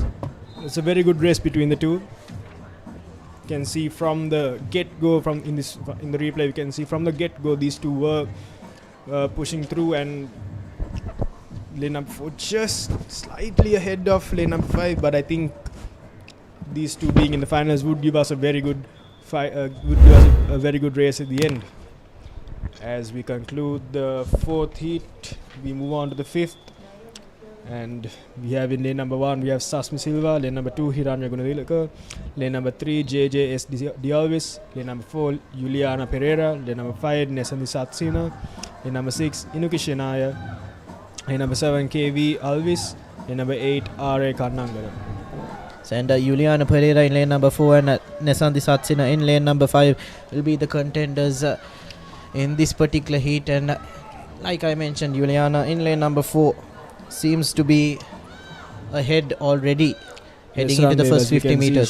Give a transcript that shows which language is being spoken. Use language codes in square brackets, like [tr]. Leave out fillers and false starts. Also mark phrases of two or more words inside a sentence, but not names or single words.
[en] It's a very good race between the 2. Can see from the get-go, in the replay we can see from the get-go these 2 were pushing through, and lane number 4 just slightly ahead of lane number 5, but I think these 2 being in the finals would give us a very good a very good race at the end. As we conclude the 4th heat, we move on to the 5th. And we have in lane number 1, we have Sasmi Silva. Lane number 2, Hiranya Gunadilaka. Lane number 3, JJS Dialvis. Lane number 4, Juliana Pereira. Lane number 5, Nesandi Satsina. Lane number 6, Inuki Shenaya. Lane number 7, KV Alvis. Lane number 8, R.A. Karnangara. And Juliana Pereira in lane number 4 and Nesandi Satsina in lane number 5 will be the contenders in this particular heat. And like I mentioned, Juliana in lane number 4 seems to be ahead already, heading into the first 50 meters.